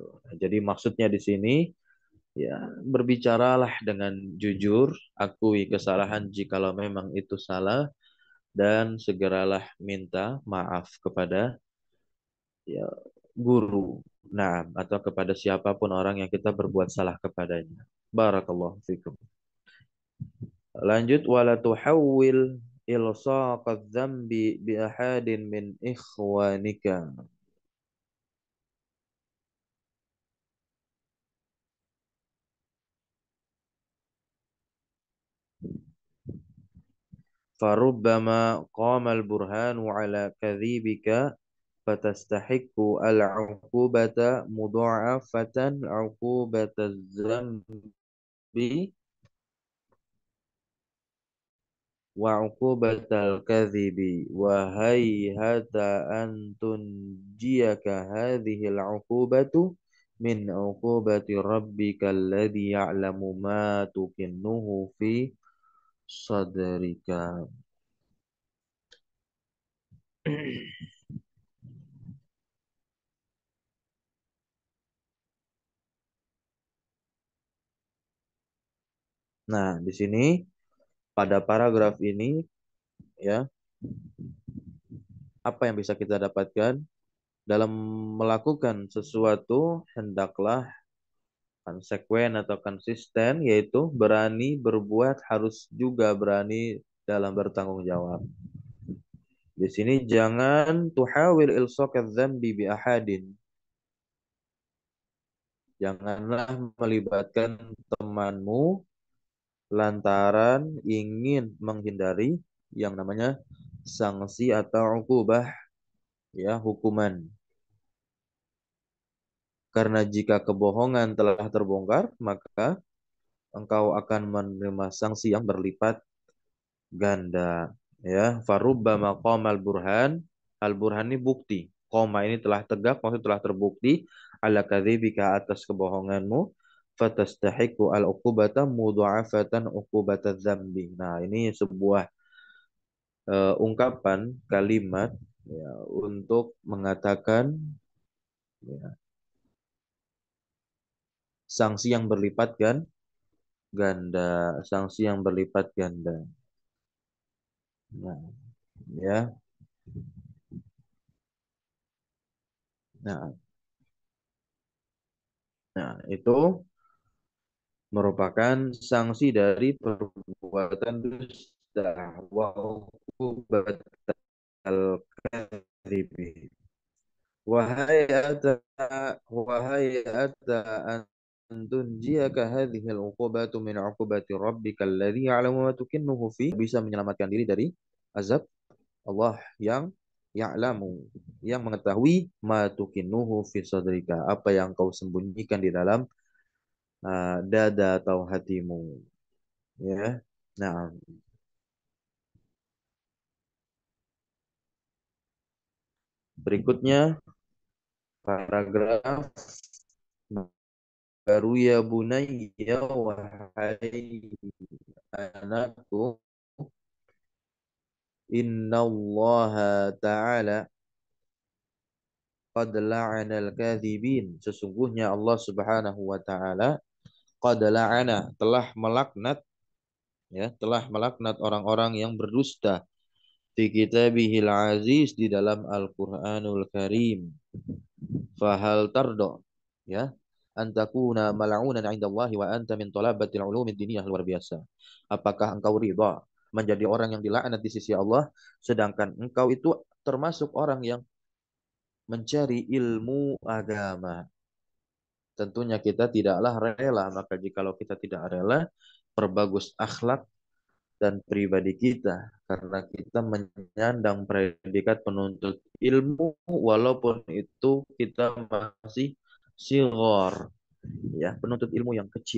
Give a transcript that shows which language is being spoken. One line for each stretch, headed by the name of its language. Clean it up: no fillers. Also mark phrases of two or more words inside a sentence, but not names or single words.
Indonesian: Nah, jadi maksudnya di sini, ya, berbicaralah dengan jujur, akui kesalahan jikalau memang itu salah, dan segeralah minta maaf kepada, ya, guru. Nah, atau kepada siapapun orang yang kita berbuat salah kepadanya.
Arabic: بارك الله فيكم.
Indonesian: Lanjut,
Arabic: ولا تحاول إلصاق الذنب بأحد من إخوانك. فربما قام البرهان على كذبك فتستحق العقوبة مضاعفة عقوبة الذنب وعقوبة الكذب وهيهات أن تنجيك هذه العقوبة من عقوبة ربك الذي يعلم ما تكنه في صدرك.
Indonesian: Nah, di sini pada paragraf ini ya, apa yang bisa kita dapatkan dalam melakukan sesuatu hendaklah konsekuen atau konsisten, yaitu berani berbuat harus juga berani dalam bertanggung jawab. Di sini jangan
Arabic: تحاول إلصاق الذنب بأحد.
Indonesian: Janganlah melibatkan temanmu lantaran ingin menghindari yang namanya sanksi atau ukubah, ya, hukuman. Karena jika kebohongan telah terbongkar, maka engkau akan menerima sanksi yang berlipat ganda.
Arabic: Ya, فربما قام البرهان. البرهان
Indonesian: ini bukti. Qoma ini telah tegak, maksud telah terbukti
Arabic: على كذبك
Indonesian: atas kebohonganmu.
Arabic: فتستحق العقوبة مضاعفة عقوبة الذنب.
Indonesian: Nah, ini sebuah ungkapan kalimat, ya, untuk mengatakan, ya, sanksi yang berlipat ganda, sanksi yang berlipat ganda. Nah, ya. Nah, itu merupakan sanksi dari perbuatan dusta
Arabic: وعقوبة الكذب. وهيهات وهيهات أن تنجيك هذه العقوبة من عقوبة ربك الذي يعلم ما تكنه في,
Indonesian: bisa menyelamatkan diri dari azab Allah yang ya'lamu, yang mengetahui
Arabic: ما تكنه في صدرك,
Indonesian: apa yang kau sembunyikan di dalam dada atau hatimu, ya. Nah, berikutnya paragraf baru,
Arabic: يا بني,
Indonesian: wahai anakku,
Arabic: إن الله تعالى قد لعن الكاذبين,
Indonesian: sesungguhnya Allah
Arabic: سبحانه وتعالى قد لعن,
Indonesian: telah melaknat, ya, telah melaknat orang-orang yang berdusta
Arabic: في كتابه العزيز,
Indonesian: di dalam Al-Qur'anul Karim.
Arabic: فهل ترضى, ya, أن تكون ملعونا عند الله وأنت من طلبة العلوم الدينية,
Indonesian: luar biasa. Apakah engkau ridha menjadi orang yang dilaknat di sisi Allah sedangkan engkau itu termasuk orang yang mencari ilmu agama? Tentunya kita tidaklah rela, maka jikalau kita tidak rela, perbagus akhlak dan pribadi kita, karena kita menyandang predikat penuntut ilmu walaupun itu kita masih sigor, ya, penuntut ilmu yang kecil.